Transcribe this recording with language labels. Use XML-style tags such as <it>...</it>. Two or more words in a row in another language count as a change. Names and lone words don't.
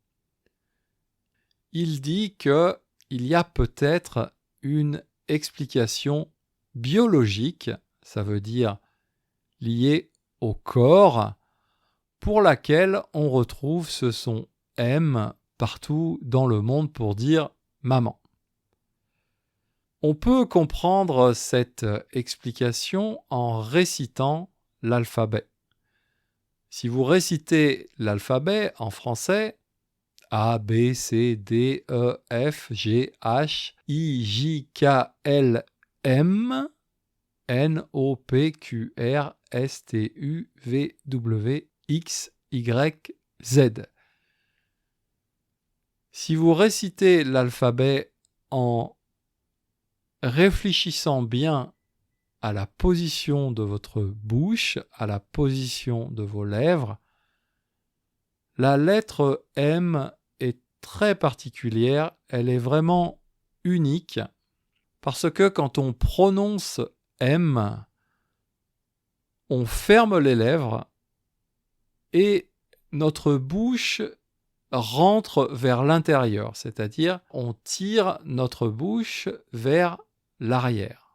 <fr>Il dit qu'il y a peut-être une explication biologique, ça veut dire liée au corps, pour laquelle on retrouve ce son M partout dans le monde pour dire maman. On peut comprendre cette explication en récitant l'alphabet. Si vous récitez l'alphabet en français, A, B, C, D, E, F, G, H, I, J, K, L, M, N, O, P, Q, R, S, T, U, V, W, X, Y, Z. Si vous récitez l'alphabet en réfléchissant bien à la position de votre bouche, à la position de vos lèvres, la lettre M est très particulière, elle est vraiment unique, parce que quand on prononce M, on ferme les lèvres et notre bouche rentre vers l'intérieur, c'est-à-dire on tire notre bouche vers l'arrière.</fr>